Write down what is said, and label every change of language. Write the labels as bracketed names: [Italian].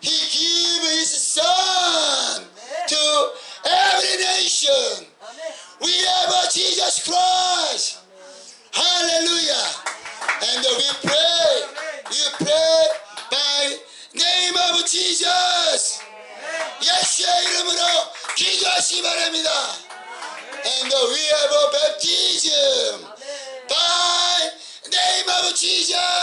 [English] He gave his son to every nation. We have a Jesus Christ. Hallelujah. And we pray. You pray by name of Jesus. [Korean] 예수의 이름으로 기도하시기 바랍니다. [English] And we have a baptism by name of Jesus.